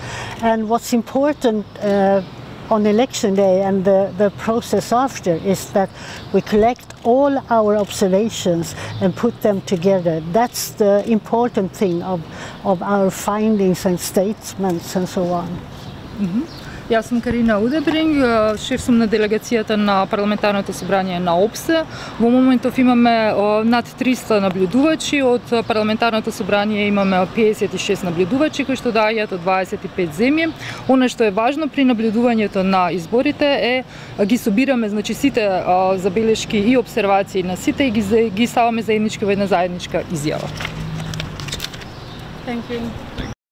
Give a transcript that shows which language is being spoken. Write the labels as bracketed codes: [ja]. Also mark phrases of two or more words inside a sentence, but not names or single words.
[en] And what's important on election day and the process after is that we collect all our observations and put them together. That's the important thing of our findings and statements and so on. [mk] Јас сум Карина Удебринг, шеф сум на делегацијата на парламентарното собрание на ОПСЕ. Во моментов имаме над 300 наблюдувачи, од парламентарното собрание имаме 56 наблюдувачи кои што доаѓаат од 25 земји. Она што е важно при наблюдувањето на изборите е ги собираме сите забелешки и обсервации на сите и ги ставаме заеднички во една заедничка изјава. [en] Thank you.